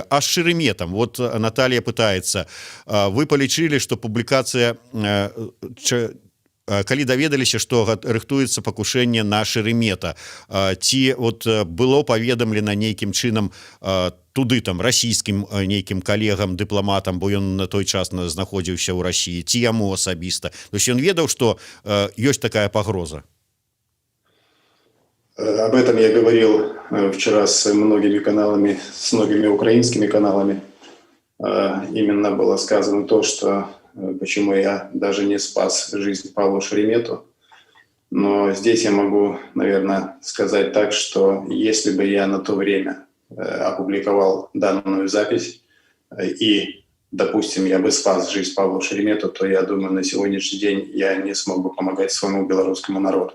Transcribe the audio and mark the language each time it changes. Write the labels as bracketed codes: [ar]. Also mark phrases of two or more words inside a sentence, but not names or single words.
[be] А з Шереметам, [ru] вот Наталья пытается, [be] вы палічылі, што публікацыя калі даведаліся, што рыхтуецца пакушэнне на Шеремета, ці вот было паведамлена нейкім чынам туды там расійскім нейкім калегам, дыпламатам, бо ён на той час знаходзіўся ў Расіі, ці яму асабіста. То есть ён ведаў, што ёсць такая пагроза. [ru] Об этом я говорил вчера с многими каналами, с многими украинскими каналами. Именно было сказано то, что почему я даже не спас жизнь Павлу Шеремету. Но здесь я могу, наверное, сказать так, что если бы я на то время опубликовал данную запись и, допустим, я бы спас жизнь Павлу Шеремету, то я думаю, на сегодняшний день я не смог бы помогать своему белорусскому народу.